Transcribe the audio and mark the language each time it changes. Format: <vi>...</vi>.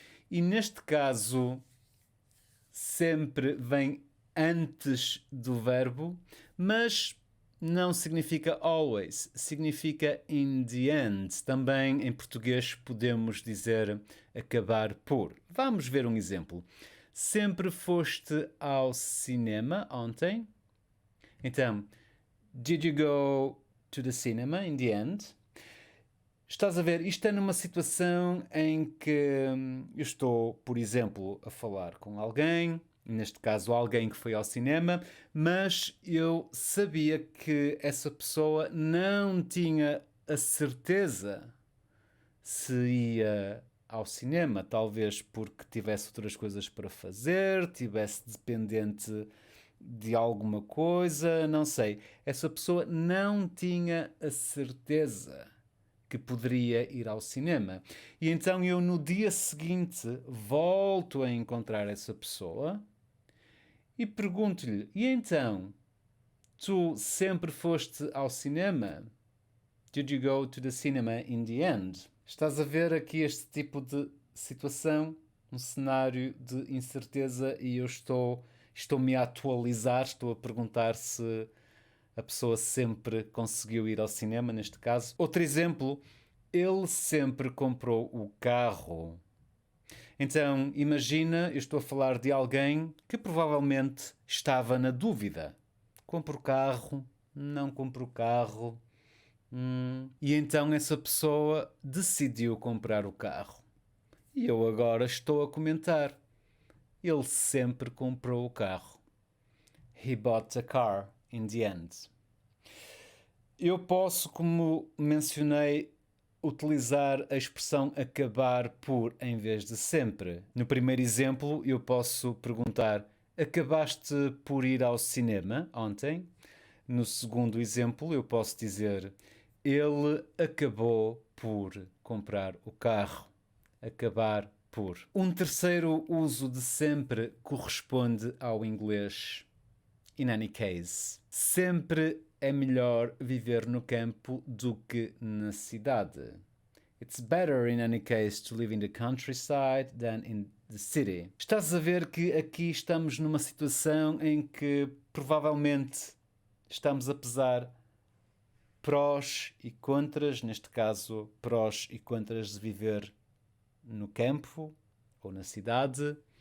<pt>E neste caso, sempre vem antes do verbo, mas não significa always, significa in the end. Também em português podemos dizer acabar por. Vamos ver um exemplo. Sempre foste ao cinema ontem?</pt> <en>Então, did you go to the cinema in the end?</en> <pt>Estás a ver, isto é numa situação em que eu estou, por exemplo, a falar com alguém, neste caso alguém que foi ao cinema, mas eu sabia que essa pessoa não tinha a certeza se ia ao cinema, talvez porque tivesse outras coisas para fazer, tivesse dependente de alguma coisa, não sei. Essa pessoa não tinha a certeza que poderia ir ao cinema. E então eu no dia seguinte volto a encontrar essa pessoa e pergunto-lhe: e então, tu sempre foste ao cinema?</pt> <en>Did you go to the cinema in the end?</en> <pt>Estás a ver aqui este tipo de situação, um cenário de incerteza e eu estou-me a atualizar, estou a perguntar se a pessoa sempre conseguiu ir ao cinema, neste caso. Outro exemplo, ele sempre comprou o carro. Então, imagina, eu estou a falar de alguém que provavelmente estava na dúvida. Compro o carro? Não compro o carro? E então essa pessoa decidiu comprar o carro. E eu agora estou a comentar. Ele sempre comprou o carro.</pt> <en>He bought a car in the end.</en> <pt>Eu posso, como mencionei, utilizar a expressão acabar por em vez de sempre. No primeiro exemplo, eu posso perguntar: acabaste por ir ao cinema ontem? No segundo exemplo, eu posso dizer: ele acabou por comprar o carro. Acabar por. Um terceiro uso de sempre corresponde ao inglês in any case. Sempre é melhor viver no campo do que na cidade.</pt> <en>It's better in any case to live in the countryside than in the city.</en> <pt>Estás a ver que aqui estamos numa situação em que provavelmente estamos a pesar prós e contras, neste caso prós e contras de viver no campo ou na cidade.</pt>